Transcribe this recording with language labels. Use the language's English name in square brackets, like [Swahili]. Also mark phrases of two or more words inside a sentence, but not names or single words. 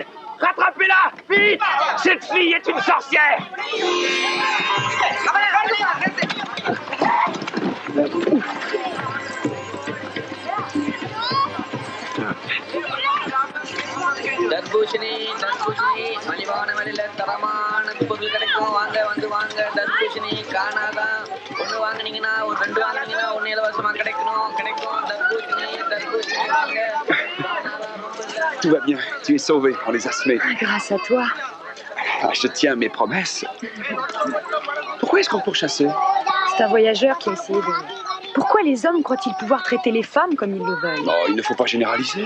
[French] Rattrapez-la, vite. Cette fille est une sorcière. [Tamil] தர்பூஷணி மலிவான விலையில தரமான பொருள் கிடைக்கும். வாங்க வந்து வாங்க. தர்பூஷணி காணாதான். ஒன்று வாங்கினீங்கன்னா ஒரு 2 வாங்கினீங்கன்னா 1 இலவசமா கிடைக்கும். தர்பூஷணி வாங்க. [French] Tout va bien, tu es sauvé, on les a semés. Grâce à toi. Ah, je tiens mes promesses. Pourquoi est-ce qu'on pourchassait? C'est un voyageur qui a essayé de... Pourquoi les hommes croient-ils pouvoir traiter les femmes comme ils le veulent? Oh, il ne faut pas généraliser.